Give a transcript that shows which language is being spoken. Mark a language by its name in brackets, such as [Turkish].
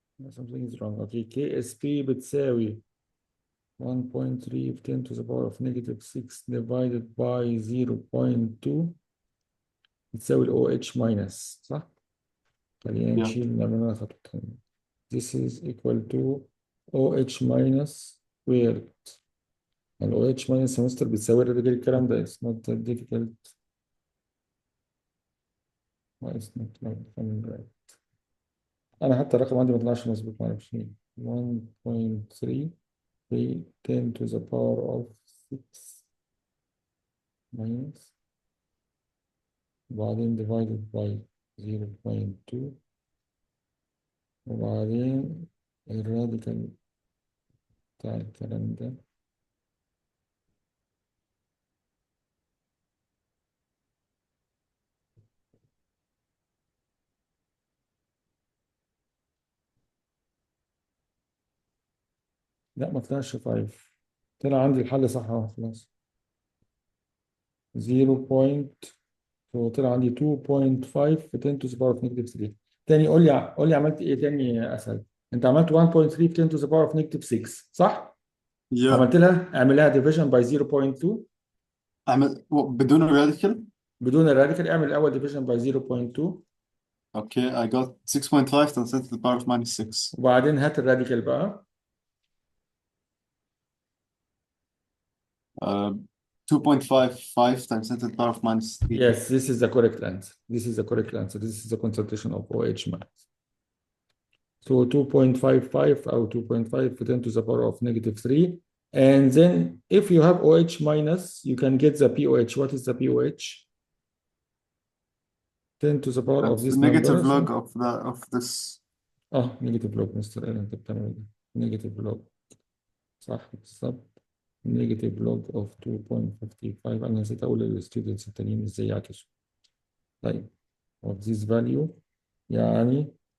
[English] Something is wrong. Okay, KSP [Arabic] بتساوي 1.3 في [English] 10 to the power of negative 6 divided by 0.2 [Arabic] بتساوي ال OH minus صح؟ خلينا نشيل نعمل خطوتين. [English] this is equal to OH minus squared. [Arabic] ال OH minus [English] semester [Arabic] بتساوي الكلام ده. [English] It's not that difficult. Why it's not coming right. [Arabic] أنا حتى الرقم عندي ما طلعش مظبوط، معرفش ليه. 1.3 10 [English] to the power of 6 minus [Arabic] وبعدين divided by 0.2 وبعدين الراديكال بتاع الكلام ده لا ما طلعش 5. طلع عندي الحل صح اهو خلاص. 0. طلع عندي 2.5 في 10 [English] to the power of negative 3. [Arabic] تاني قول لي عملت ايه تاني اسهل. انت عملت 1.3 في 10 [English] to the power of negative 6 [Arabic] صح؟ عملت لها اعمل لها [English] division by 0.2. [Arabic] بدون الراديكال؟ بدون الراديكال اعمل الاول [English] division by 0.2. [Arabic] اوكي [English] I got 6.5 times 10 to the power of minus 6. [Arabic] وبعدين هات الراديكال بقى. [English] 2.55 times 10 to the power of minus 3. Yes, this is the correct answer. This is the correct answer. This is the concentration of OH minus. So 2.55 or 2.5 to 10 to the power of negative 3. And then if you have OH minus, you can get the POH. What is the POH? 10 to the power of this negative number. log of this. Negative log Mr. [Arabic] Aaron انت بتعمل [English] negative log. [Arabic] صح بالظبط. [English] negative log of 2.55. [Arabic] أنا نسيت أقول للستودنتس التانيين إزاي يعكسوا. طيب [English] of this value [Arabic] يعني